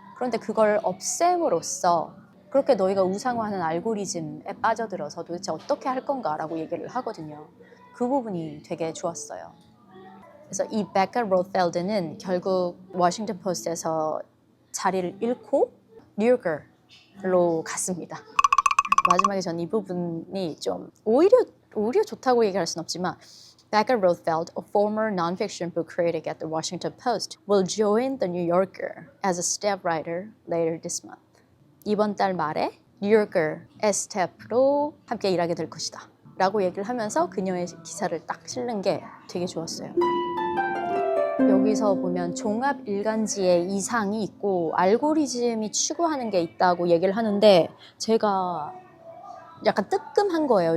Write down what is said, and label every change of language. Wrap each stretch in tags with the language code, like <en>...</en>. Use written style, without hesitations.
<ko>그런데 그걸 없앰으로써 그렇게 너희가 우상화하는 알고리즘에 빠져들어서 도대체 어떻게 할 건가라고 얘기를 하거든요. 그 부분이 되게 좋았어요. 그래서 이 베카 로펠드는 결국 워싱턴 포스트에서 자리를 잃고 뉴요커로 갔습니다. 마지막에 전 이 부분이 좀 오히려 좋다고 얘기할 수는 없지만,</ko> <en>Becca Rothfeld, a former nonfiction book critic at the Washington Post, will join the New Yorker as a staff writer later this month.</en> <ko>이번 달 말에 뉴요커의 스태프로 함께 일하게 될 것이다 라고 얘기를 하면서 그녀의 기사를 딱 실는 게 되게 좋았어요. 여기서 보면 종합 일간지의 이상이 있고 알고리즘이 추구하는 게 있다고 얘기를 하는데, 제가 약간 뜨끔한 거예요.</ko>